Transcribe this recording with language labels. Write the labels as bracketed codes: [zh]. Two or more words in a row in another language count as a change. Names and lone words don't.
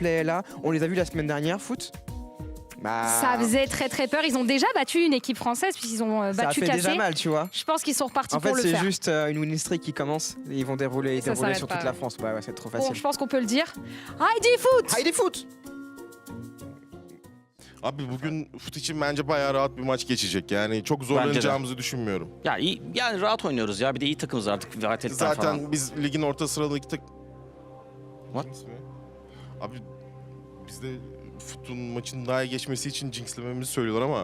[fr] Le [en] team play [fr] est là. On les a vus la semaine dernière, foot. Ça faisait très très peur. Ils ont déjà battu une équipe française puisqu'ils ont battu Ça fait KC. déjà mal, tu vois. Je pense qu'ils sont repartis En fait, pour le c'est faire. juste une [en] winning streak [fr] qui commence. Et ils vont dérouler Ça s'arrête sur pas, toute la France. Ouais, c'est trop facile. Bon, je pense qu'on peut le dire. Heidi Foot! Heidi Foot! [tr] Abi bugün FUT için bence bayağı rahat bir maç geçecek. Yani çok zorlanacağımızı düşünmüyorum. Ya iyi, yani rahat oynuyoruz ya. Bir de iyi takımız artık. VIT'den falan. Zaten biz ligin orta sıralık What? Abi bizde FUT'un maçın daha iyi geçmesi için jinxlememizi söylüyorlar ama.